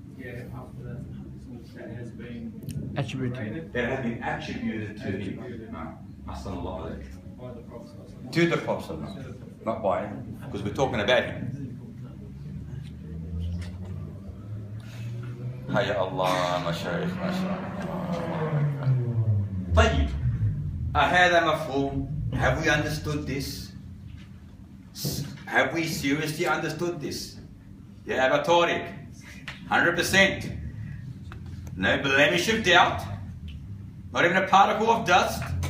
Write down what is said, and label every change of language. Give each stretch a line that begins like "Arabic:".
English: Yeah, after that has been Attributed. That has been attributed to him. by the Prophet. To the Prophet, not by him, because we're talking about him.
Arabic: Hayya Allah, مشايخ ما شاء الله. طيب. هذا مفهوم.
English: Have we understood this? Have we seriously understood this? Yeah, Abu Tariq. 100%. No blemish of doubt. Not even a particle of dust.